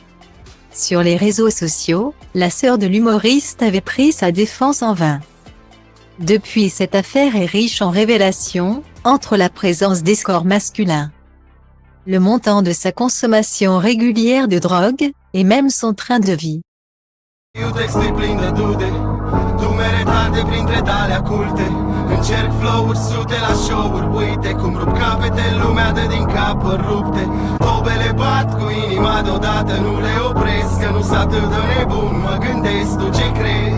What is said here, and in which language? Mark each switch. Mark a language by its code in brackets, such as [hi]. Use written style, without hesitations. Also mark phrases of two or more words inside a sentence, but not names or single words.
[fr] Sur les réseaux sociaux, la sœur de l'humoriste avait pris sa défense en vain. Depuis, cette affaire est riche en révélations, entre la présence d'escorts masculins, le montant de sa consommation régulière de drogue, et même son train de vie. [ro] Încerc flow-uri sute la show-uri, uite cum rup capete, lumea dă din capăt rupte. Tobele bat cu inima deodată, nu le opresc, că nu-s atât de nebun, mă gândesc, tu ce crezi?